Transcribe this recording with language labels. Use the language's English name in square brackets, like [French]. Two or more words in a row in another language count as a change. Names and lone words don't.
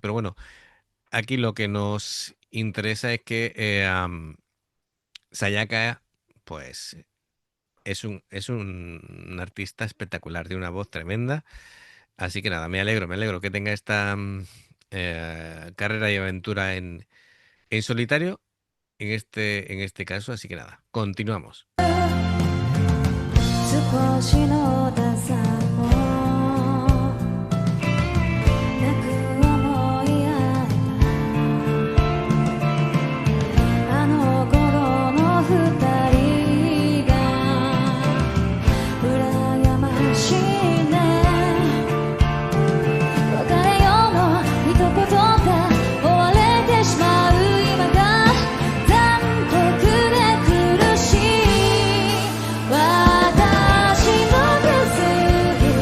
[Spanish] Pero bueno, aquí lo que nos interesa es que Sayaka, pues es un artista espectacular, de una voz tremenda. Así que nada, me alegro que tenga esta carrera y aventura en solitario en este caso. Así que nada, continuamos. [Japanese] 少しのダサもなく思い合えたあの頃の二人が羨ましいね別れようの一言が終われてしまう今が残酷で苦しい私の傷